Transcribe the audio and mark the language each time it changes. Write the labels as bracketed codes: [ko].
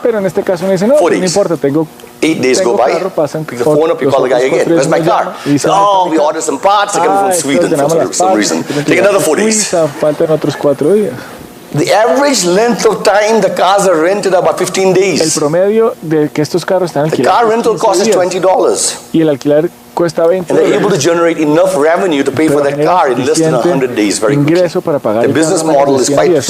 [es] Pero en este caso uno dice, no, no importa, tengo [en] 8 days go by, pick the phone up, you call the guy again. Where's my car? Oh, we ordered some parts, they're coming from Sweden for some reason. Take another 4 days. [es] Faltan otros 4 días. [en] The average length of time the cars are rented about 15 days. [es] El promedio de que estos carros están alquilados. [en] The car rental cost is $20. [es] Y el alquiler cuesta $20. [en] And they're able to generate enough revenue to pay for that car in less than 100 days. Very quickly. [es] Ingreso para pagar [en] the business model is quite solid.